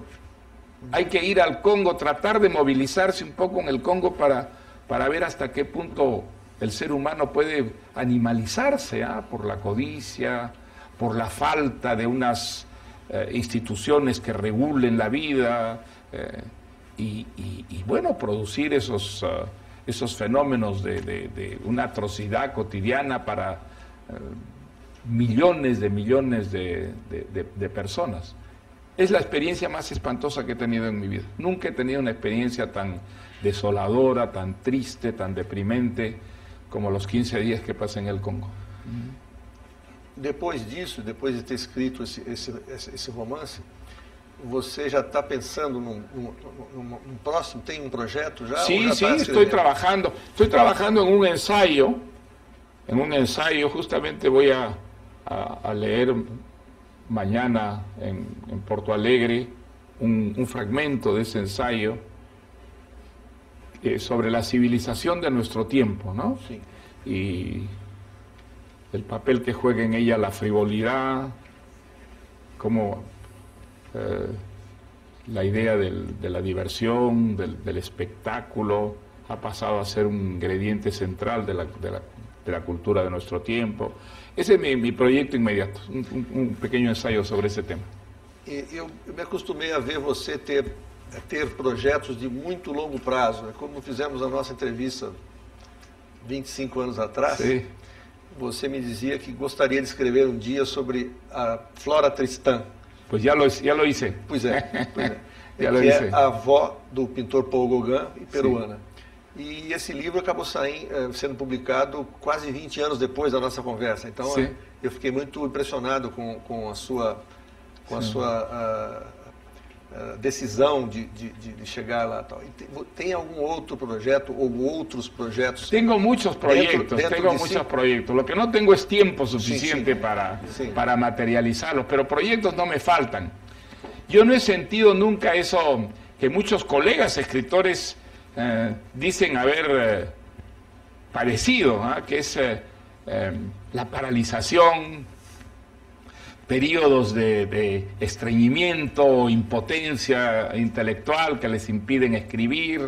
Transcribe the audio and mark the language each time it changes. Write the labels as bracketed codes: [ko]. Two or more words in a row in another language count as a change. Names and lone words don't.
[es] Hay que ir al Congo, tratar de movilizarse un poco en el Congo para ver hasta qué punto el ser humano puede animalizarse, por la codicia, por la falta de unas instituciones que regulen la vida y bueno, producir esos fenómenos de una atrocidad cotidiana para millones de personas. Es la experiencia más espantosa que he tenido en mi vida. Nunca he tenido una experiencia tan desoladora, tan triste, tan deprimente como los 15 días que pasé en el Congo. [pt] Depois disso, depois de ter escrito esse romance, você já está pensando num próximo? Tem um projeto já? [es] Sí, sí, estoy trabajando en un ensayo. Justamente voy a leer mañana en Porto Alegre un fragmento de ese ensayo sobre la civilización de nuestro tiempo, ¿no? Sí. Y el papel que juega en ella la frivolidad, como la idea de la diversión, del espectáculo, ha pasado a ser un ingrediente central de la cultura de nuestro tiempo. Ese es mi proyecto inmediato, un pequeño ensayo sobre ese tema. [pt] Eu me acostumei a ver você ter ter projetos de muito longo prazo. Como fizemos a nossa entrevista 25 anos atrás, [es] Sí. [pt] você me dizia que gostaria de escrever um dia sobre a Flora Tristán. [es] Pues ya lo hice. [pt] Pois é, pois é. [es] Já lo [pt] Que [es] hice. [pt] é a avó do pintor Paul Gauguin e peruana. E esse livro acabou sendo publicado quase 20 anos depois da nossa conversa. Então, Sim. eu fiquei muito impressionado com a sua decisão de chegar lá. Tal. E tem algum outro projeto ou outros projetos? [es] Tengo muchos proyectos, dentro tengo de muchos sí. proyectos. Lo que no tengo es tiempo suficiente Sí. Sí. para materializarlos, pero proyectos no me faltan. Yo no he sentido nunca eso que muchos colegas escritores dicen haber padecido, que es la paralización, periodos de estreñimiento, impotencia intelectual que les impiden escribir.